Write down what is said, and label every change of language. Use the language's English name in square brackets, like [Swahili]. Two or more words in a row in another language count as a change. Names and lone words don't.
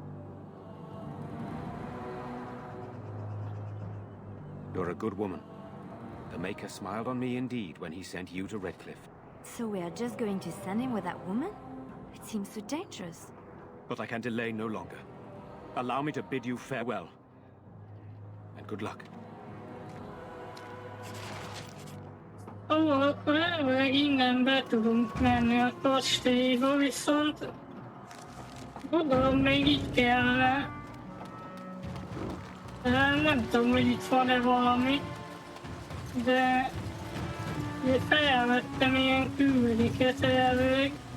[English] You're a good woman. The Maker smiled on me indeed when he sent you to Redcliffe. So we are just going to send him with that woman? It seems so dangerous. But I can delay no longer. Allow me to bid you farewell. And good luck. [Hungarian] Ó, akkor elvileg innen be tudunk menni a kastélyba, viszont gondolom még így kellene. Nem tudom, hogy itt van-e valami, de felvettem ilyen küldiket elvileg.